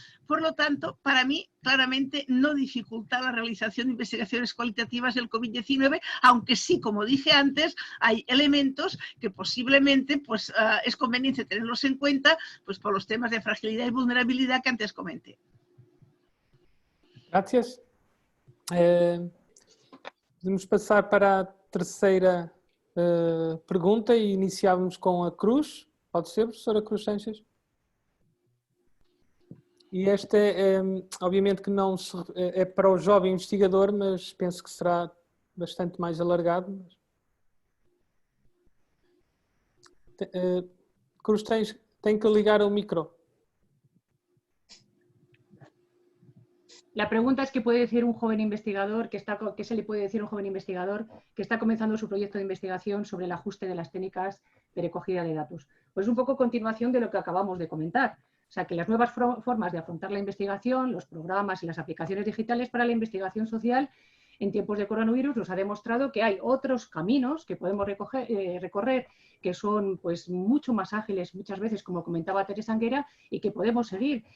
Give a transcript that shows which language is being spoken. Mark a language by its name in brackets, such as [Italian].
[Spanish] Por lo tanto, para mí, claramente no dificulta la realización de investigaciones cualitativas del COVID-19, aunque sí, como dije antes, hay elementos que posiblemente pues, es conveniente tenerlos en cuenta pues, por los temas de fragilidad y vulnerabilidad que antes comenté. Gracias. [Portuguese] Podemos passar para a terceira pergunta e iniciávamos com a Cruz. Pode ser, professora Cruz Sanches? E esta obviamente que não é para o jovem investigador, mas penso que será bastante mais alargado. Cruz, tem que ligar o micro. [Spanish] La pregunta es qué puede decir un joven investigador, qué se le puede decir a un joven investigador que está comenzando su proyecto de investigación sobre el ajuste de las técnicas de recogida de datos. Pues un poco continuación de lo que acabamos de comentar. O sea, que las nuevas formas de afrontar la investigación, los programas y las aplicaciones digitales para la investigación social en tiempos de coronavirus nos ha demostrado que hay otros caminos que podemos recorrer que son pues mucho más ágiles muchas veces, como comentaba Teresa Anguera, y que podemos seguir.